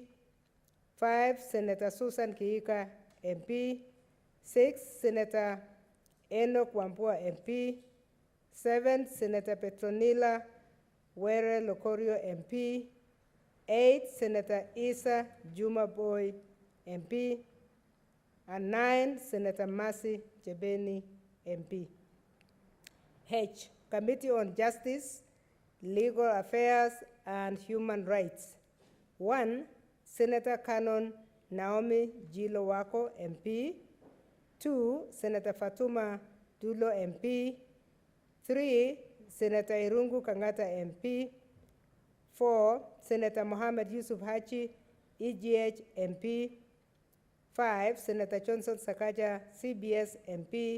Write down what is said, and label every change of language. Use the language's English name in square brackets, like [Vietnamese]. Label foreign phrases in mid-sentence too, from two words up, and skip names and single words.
[English] 5, Senator Susan Kiika, MP. 6, Senator Enoch Wambua, MP. 7, Senator Petronila Were Lokorio, MP. 8, Senator Isa Juma Boy, MP. And 9, Senator Mercy Chebeni, MP. H, Committee on Justice, Legal Affairs, and Human Rights. 1, Senator Canon Naomi Jilo Wako, MP. 2, Senator Fatuma Dulo, MP. 3, Senator Irungu Kangata, MP. 4, Senator Mohammed Yusuf Hachi, EGH, MP. 5, Senator Johnson Sakaja, CBS, MP.